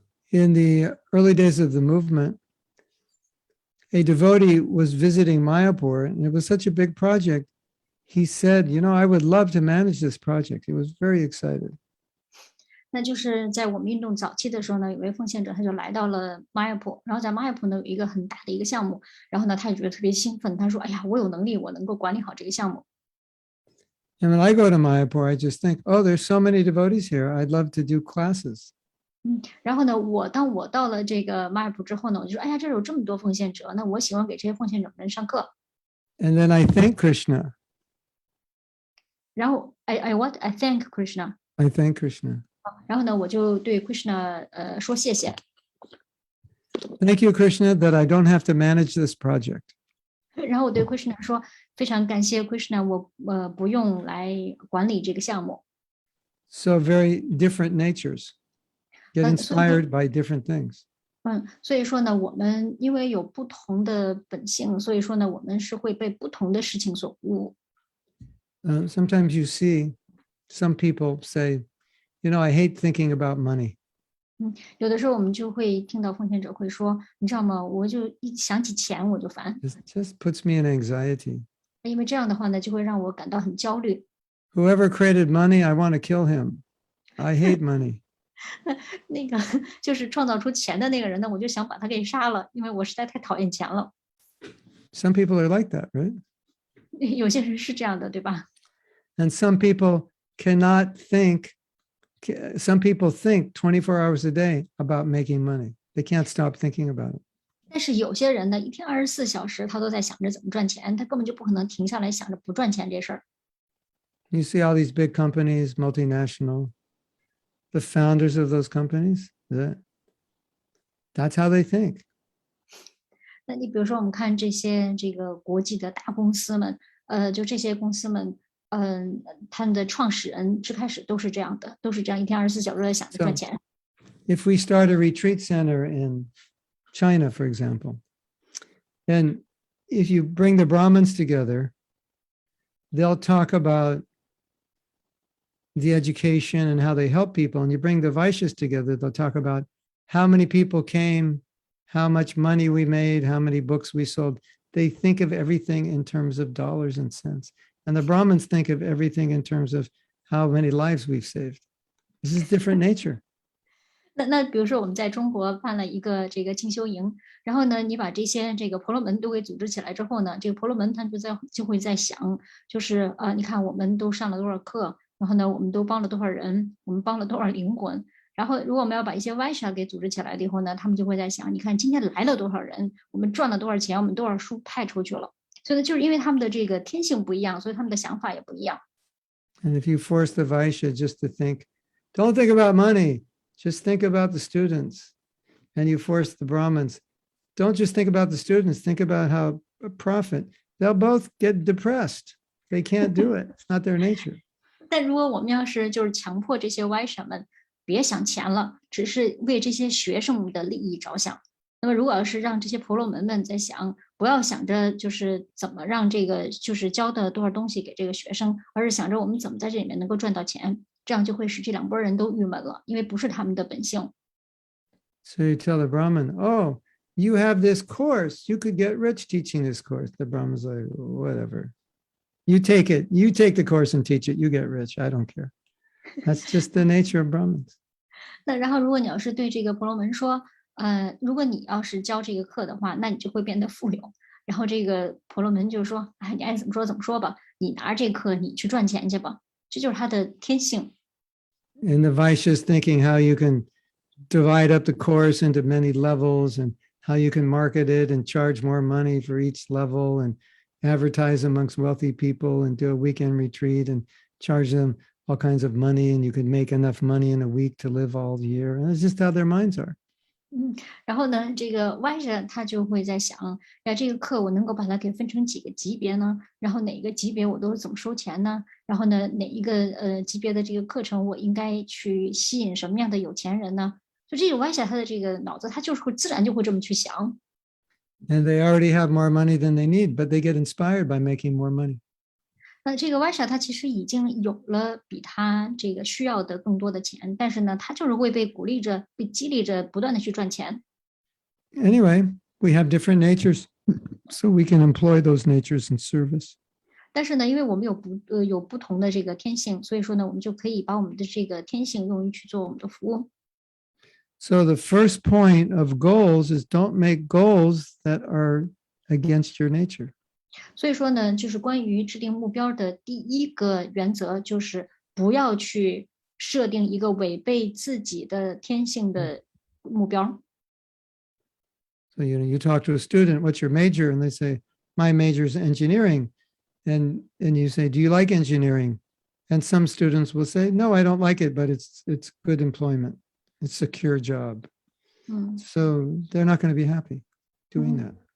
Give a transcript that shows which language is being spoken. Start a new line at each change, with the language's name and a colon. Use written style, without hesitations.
English: In the early days of the movement, a devotee was visiting Mayapur, and it was such a big project. He said, I would love to manage this project. He was very excited.
Chinese: 那就是在我们运动早期的时候呢，有位奉献者他就来到了马尔普，然后在马尔普呢有一个很大的一个项目，然后呢他也觉得特别兴奋，他说：“哎呀，我有能力，我能够管理好这个项目。”
English: And when I go to Mayapur, I just think, oh, there's so many devotees here. I'd love to do classes.
Chinese: 然后呢，当我到了这个马尔普之后呢，我就说：“哎呀，这有这么多奉献者，那我喜欢给这些奉献者们上课。”
English: And then I thank Krishna.
Chinese: 然后
English: I thank Krishna. I thank Krishna.
Chinese: 然后呢，我就对 Krishna 说谢谢。
English: Thank you, Krishna, that I don't have to manage this project.
Chinese: 然后我对 Krishna 说，非常感谢 Krishna，我不用来管理这个项目。
English: So very different natures get
Chinese: 所以
English: inspired by different things.
Chinese: 所以说呢，我们因为有不同的本性，所以说呢，我们是会被不同的事情所鼓舞。
English: Sometimes you see some people say, I hate thinking about money.
Chinese: 有的时候我们就会听到奉献者会说，你知道吗？我就一想起钱我就烦，
English: It just puts me in anxiety.
Chinese: 因为这样的话呢，就会让我感到很焦虑。
English: Whoever created money, I want to kill him. I hate money.
Chinese: 那个就是创造出钱的那个人呢，我就想把他给杀了，因为我实在太讨厌钱了。
English: Some people are like that, right?
Chinese: 有些人是这样的，对吧？
English: And some people cannot think. Some people think 24 hours a day about making money. They can't stop thinking about it.
Chinese: 但是有些人呢，一天24小时他都在想着怎么赚钱，他根本就不可能停下来想着不赚钱这事儿。
English: You see all these big companies, multinational, the founders of those companies, that's how they think.
Chinese: 那你比如说，我们看这个国际的大公司们，就这些公司们，他们的创始人最开始都是这样的，都是这样一天24小时在想着赚钱。
English: If we start a retreat center in China, for example, and if you bring the Brahmins together, they'll talk about the education and how they help people. And you bring the Vaishyas together, they'll talk about how many people came, how much money we made, how many books we sold. They think of everything in terms of dollars and cents. And the Brahmins think of everything in terms of how many lives we've saved. This is different nature.
Chinese: 那比如说我们在中国办了一个这个进修营，然后呢，你把这些这个婆罗门都给组织起来之后呢，这个婆罗门他就会在想，就是你看我们都上了多少课，然后呢，我们都帮了多少人，我们帮了多少灵魂。然后如果我们要把一些 Vaishya 给组织起来了以后呢，他们就会在想，你看今天来了多少人，我们赚了多少钱，我们多少书派出去了。所以呢，就是因为他们的这个天性不一样，所以他们的想法也不一样。
English: And if you force the Vaishya just to think, don't think about money, just think about the students. And you force the Brahmins, don't just think about the students, think about how a profit. They'll both get depressed. They can't do it. It's not their nature.
Chinese: 但如果我们要是就是强迫这些 Vaishya 们别想钱了，只是为这些学生的利益着想，那么如果要是让这些婆罗门们在想，不要想着就是怎么让这个就是教的多少东西给这个学生，而是想着我们怎么在这里面能够赚到钱，这样就会使这两拨人都郁闷了，因为不是他们的本性。
English: So you tell the Brahmin, oh, you have this course. You could get rich teaching this course. The Brahmin's like, whatever. You take it. You take the course and teach it. You get rich. I don't care. That's just the nature of Brahmins.
Chinese: 那然后如果你要是对这个婆罗门说，如果你要是教这个课的话，那你就会变得富有。然后这个婆罗门就说，哎，你爱怎么说怎么说吧，你拿着这课你去赚钱去吧，这就是他的天性。
English: And the Vaishyas thinking how you can divide up the course into many levels and how you can market it and charge more money for each level and advertise amongst wealthy people and do a weekend retreat and charge them all kinds of money, and you could make enough money in a week to live all year. And it's just how their minds are.
Chinese: 然后呢，这个 Vaishya 他就会在想，呀，这个课我能够把它给分成几个级别呢？然后哪个级别我都是怎么收钱呢？然后呢，哪一个级别的这个课程我应该去吸引什么样的有钱人呢？就这个 Vaishya 他的这个脑子，他就是会自然就会这么去想。
English: And they already have more money than they need, but they get inspired by making more money.
Chinese: 那这个 Vaishya 他其实已经有了比他这个需要的更多的钱，但是呢，他就是会被鼓励着、被激励着，不断的去赚钱。
English: Anyway, we have different natures, so we can employ those natures in service.
Chinese: 但是呢，因为我们有不同的这个天性，所以说呢，我们就可以把我们的这个天性用于去做我们的服务。
English: So the first point of goals is don't make goals that are against your nature.
Chinese: 所以说呢，就是关于制定目标的第一个原则，就是不要去设定一个违背自己的天性的目标。
English: So you talk to a student, what's your major? And they say, my major is engineering. And you say, do you like engineering? And some students will say, no, I don't like it, but it's good employment. It's a secure job. So they're not going to be happy doing that.